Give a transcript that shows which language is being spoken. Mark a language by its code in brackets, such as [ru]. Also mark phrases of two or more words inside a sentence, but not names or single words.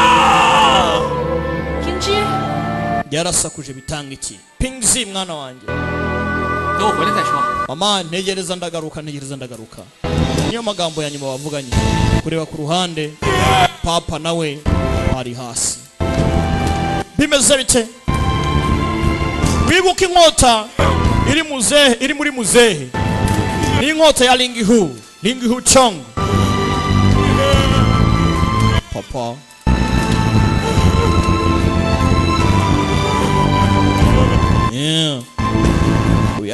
[rw] Yarasakuje bitanga iki Pingzi mwana wanjye [zh] 等我回来再说。 [rw] mama ntegereza ndagaruka niyo magambo ya nyuma bavuganye kureba ku ruhande papa nawe ari hasi bimeze bite wibuka inkota iri muri muzehe ni inkota ya Ling Hu Chong papa uyu